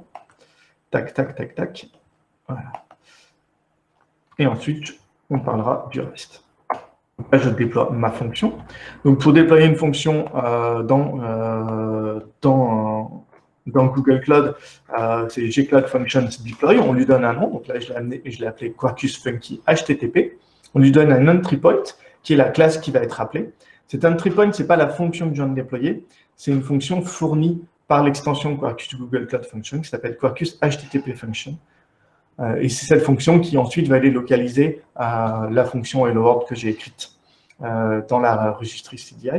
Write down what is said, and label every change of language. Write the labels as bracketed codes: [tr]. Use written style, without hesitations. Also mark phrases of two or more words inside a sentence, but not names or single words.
[fr] Tac, tac, tac, tac. Voilà. Et ensuite, on parlera du reste. Là, je déploie ma fonction. Donc, pour déployer une fonction dans Google Cloud, c'est [en] gcloud functions deploy. [fr] On lui donne un nom. Donc là, je l'ai appelé Quarkus Funky HTTP. On lui donne un [en] entry point, [fr] qui est la classe qui va être appelée. Cet [en] entry point, [fr] ce n'est pas la fonction que je viens de déployer. C'est une fonction fournie par l'extension Quarkus Google Cloud Function qui s'appelle Quarkus HTTP Function. Et c'est cette fonction qui ensuite va aller localiser la fonction Hello World que j'ai écrite dans la registrie CDI.